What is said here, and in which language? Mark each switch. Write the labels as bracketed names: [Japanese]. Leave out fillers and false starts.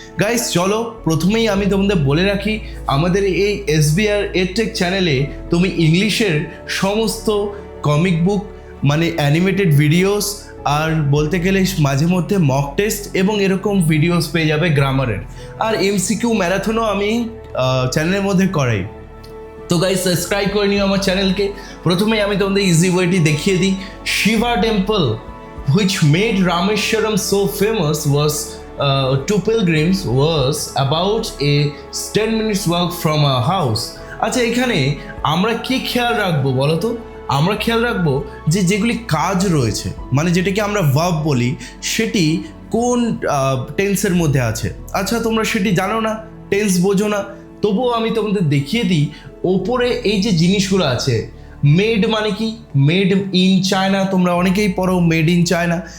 [Bangla] Guys চলো, প্রথমেই আমি তোমাদের বলে রাখি, আমাদের এই SBR EdTech চ্যানেলে তুমি ইংলিশের সমস্ত কমিক বুক মানে অ্যানিমেটেড ভিডিওস আর বলতে গেলে মাঝে মধ্যে মক টেস্ট এবং এরকম ভিডিওস পেয়ে যাবে গ্রামারের, আর MCQ ম্যারাথনও আমি চ্যানেলের মধ্যে করাই। তো গাইস সাবস্ক্রাইব করে নিও আমার চ্যানেলকে। প্রথমেই আমি তোমাদের ইজি ওয়েটি দেখিয়ে দিই। [English] Shiva temple which made Rameswaram so famous was to pilgrims was about a 10 minutes walk from our house. [Bangla] আচ্ছা, এখানে আমরা কি খেয়াল রাখবো বলো তো? আমরা খেয়াল রাখবো যে যেগুলি কাজ রয়েছে, মানে যেটাকে আমরা ভার্ব বলি, সেটি কোন টেন্সের মধ্যে আছে। আচ্ছা, তোমরা সেটি জানো না, টেন্স বোঝো না, তবুও আমি তোমাদের দেখিয়ে দিই। ওপরে এই যে জিনিসগুলো আছে, মেড মানে কি? মেড ইন চায়না, তোমরা অনেকেই পড়ো মেড ইন চায়না।